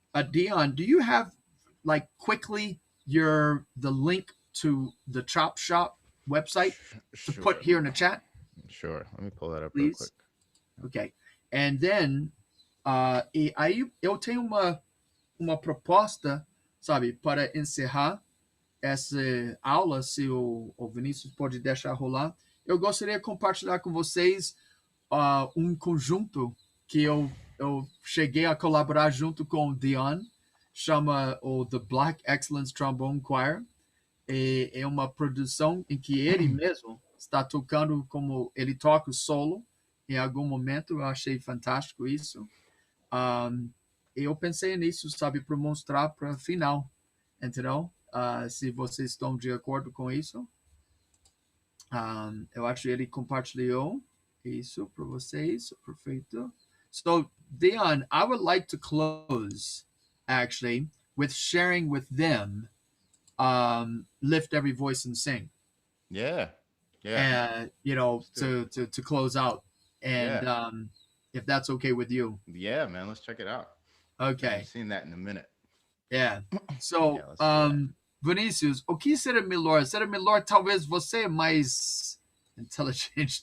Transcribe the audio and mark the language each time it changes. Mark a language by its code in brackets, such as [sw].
[en] Dion, do you have, like, quickly the link to the Chop Shop website to put here in the chat? Sure. Let me pull that up Please. real quick. Okay. And then, [pt] e aí eu tenho uma proposta, sabe, para encerrar essa aula, se o Vinícius pode deixar rolar. Eu gostaria de compartilhar com vocês um conjunto que eu cheguei a colaborar junto com o Dion, chama o The Black Excellence Trombone Choir. É uma produção em que ele mesmo, está tocando como ele toca o solo em algum momento. Eu achei fantástico isso. Eu pensei nisso, sabe, para mostrar para final, entendeu? Se vocês estão de acordo com isso. Eu acho que ele compartilhou isso para vocês. Perfeito. [en] So, Dion, I would like to close, actually, with sharing with them Lift Every Voice and Sing. Yeah. And, to close out. And if that's okay with you. Yeah, man, let's check it out. Okay. I haven't seen that in a minute. Yeah. [pt] So, Vinícius, o que seria melhor? Seria melhor, talvez, você mais inteligente.